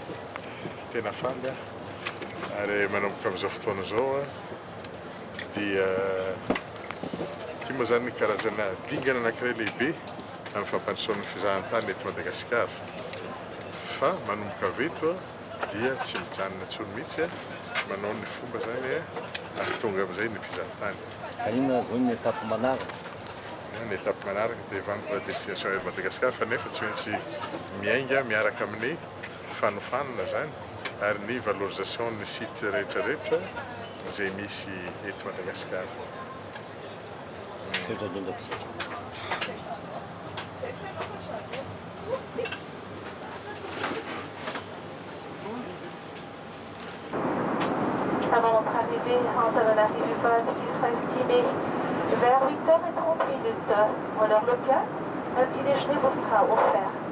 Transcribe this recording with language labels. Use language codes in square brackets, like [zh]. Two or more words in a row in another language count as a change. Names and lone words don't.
[mg] Tena faly ary manomboka amin'izao fotoana izao dia ity moa zany karazana dingana anankiray lehibe amin'ny fampandrosoan'ny fizahantany eto Madagasikara. Fa manomboka avy eto dia tsy mijanona intsony mihitsy manao ny fomba zany ahatonga amin'izay ny fizahantany. Inona zao ny étape manaraka? Ny étape manaraka dia [fr] vendre la destination [mg] Air Madagascar fa nefa tsy maintsy miainga miaraka amin'ny fanofanana zany ary ny valorisation ny site rehetrarehetra izay misy eto Madagasikara. [fr] Avant notre arrivée à Antananarivo, qui sera estimé vers 8h30 à l'heure locale, un petit déjeuner vous sera offert.